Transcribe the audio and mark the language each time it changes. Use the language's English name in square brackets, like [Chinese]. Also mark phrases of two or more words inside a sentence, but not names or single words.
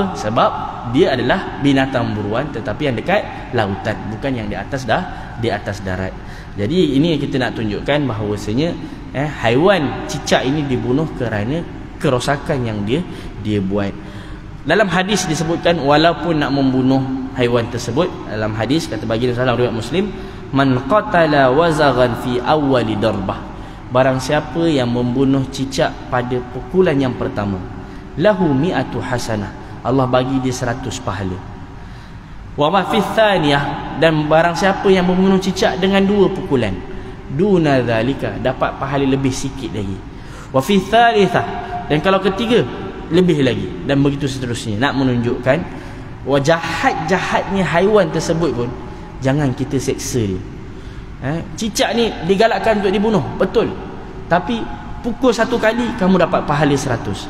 [Malay] Sebab dia adalah binatang buruan tetapi yang dekat lautan, bukan yang di atas di atas darat. Jadi ini kita nak tunjukkan bahawasanya haiwan cicak ini dibunuh kerana kerosakan yang dia buat. Dalam hadis disebutkan walaupun nak membunuh haiwan tersebut, dalam hadis kata baginda sallallahu riwayat Muslim, [Arabic] من قتل وزغا في أول ضربة, [Malay] barang siapa yang membunuh cicak pada pukulan yang pertama, [Arabic] له مائة حسنة, [Malay] Allah bagi dia 100 pahala. [Arabic] وما في الثانية, [Malay] dan barang siapa yang membunuh cicak dengan 2 pukulan, [Arabic] دون ذلك, [Malay] dapat pahala lebih sikit lagi. [Arabic] وفي الثالثة, [Malay] dan kalau ketiga lebih lagi, dan begitu seterusnya. Nak menunjukkan jahat-jahatnya haiwan tersebut pun jangan kita seksa dia. Cicak ni digalakkan untuk dibunuh, betul, tapi pukul 1 kali kamu dapat pahala 100.